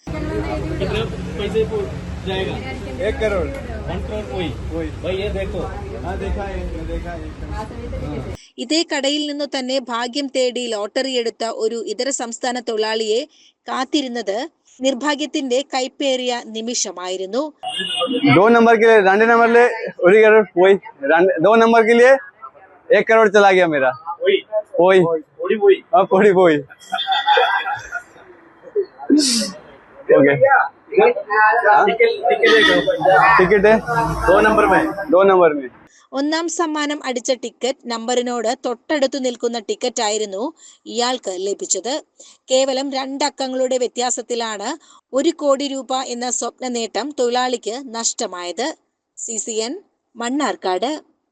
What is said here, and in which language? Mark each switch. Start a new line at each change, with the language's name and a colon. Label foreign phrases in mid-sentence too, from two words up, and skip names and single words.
Malayalam: ഇതേ കടയിൽ നിന്നു തന്നെ ഭാഗ്യം തേടി ലോട്ടറി എടുത്ത ഒരു ഇതര സംസ്ഥാന തൊഴിലാളിയെ കാത്തിരുന്നത് നിർഭാഗ്യത്തിന്റെ കൈപ്പേറിയ നിമിഷമായിരുന്നു.
Hindi: 2 नंबर के लिए 2 नंबर ले 1 करोड़ वही 2 नंबर के लिए 1 करोड़ चला गया मेरा. वही हाँ कोड़ी वही. ओके टिकट है 2 नंबर में.
Malayalam: ഒന്നാം സമ്മാനം അടിച്ച ടിക്കറ്റ് നമ്പറിനോട് തൊട്ടടുത്തു നിൽക്കുന്ന ടിക്കറ്റ് ആയിരുന്നു ഇയാൾക്ക് ലഭിച്ചത്. കേവലം 2 അക്കങ്ങളുടെ വ്യത്യാസത്തിലാണ് 1 കോടി രൂപ എന്ന സ്വപ്ന നേട്ടം തൊഴിലാളിക്ക് നഷ്ടമായത്. CCN മണ്ണാർക്കാട്.